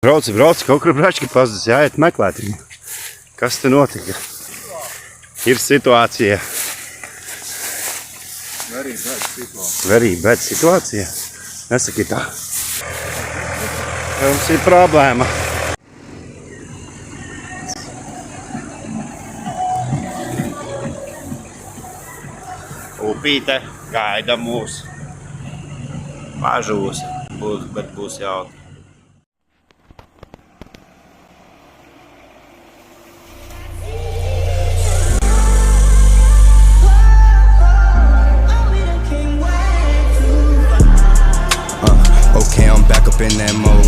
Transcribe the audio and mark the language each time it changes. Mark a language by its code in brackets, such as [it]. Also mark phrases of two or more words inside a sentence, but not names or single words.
[lv] Brauc, kaut kur brački pazudis, jāiet meklēt viņu. Kas te notika? Ir situācija. [en] Very bad situācija. [lv] Nesaki tā. Mums ir problēma. Upīte gaida mūs. Pažūs, bet būs jautri. [en] Okay, I'm back up in that mode.